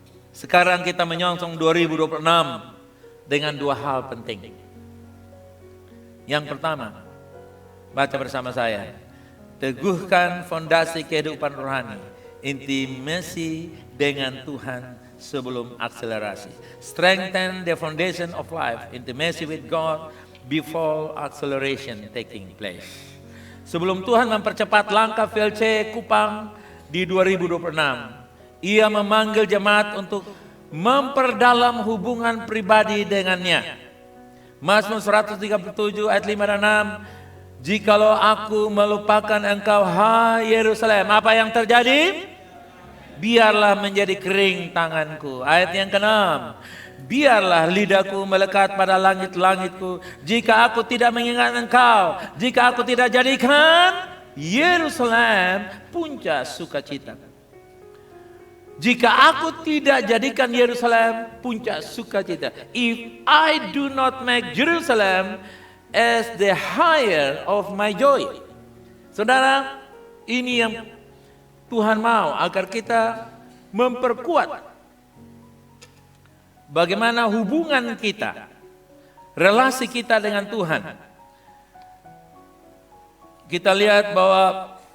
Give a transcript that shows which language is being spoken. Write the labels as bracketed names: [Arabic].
[Indonesian] Sekarang kita menyongsong 2026 dengan 2 hal penting. Yang pertama, baca bersama saya. Teguhkan fondasi kehidupan rohani. Intimasi dengan Tuhan sebelum akselerasi. [English] Strengthen the foundation of life. Intimacy with God before acceleration taking place. [Indonesian] Sebelum Tuhan mempercepat langkah VLC Kupang di 2026, Ia memanggil jemaat untuk memperdalam hubungan pribadi dengannya. Mazmur 137 ayat 5 dan 6. Jikalau aku melupakan engkau, hai Yerusalem, apa yang terjadi? Biarlah menjadi kering tanganku. Ayat yang ke-6. Biarlah lidahku melekat pada langit-langitku. Jika aku tidak mengingat engkau, jika aku tidak jadikan Yerusalem puncak sukacita. Jika aku tidak jadikan Yerusalem puncak sukacita. [English] If I do not make Jerusalem as the higher of my joy. [Indonesian] Saudara, ini yang Tuhan mau agar kita memperkuat bagaimana hubungan kita, relasi kita dengan Tuhan. Kita lihat bahwa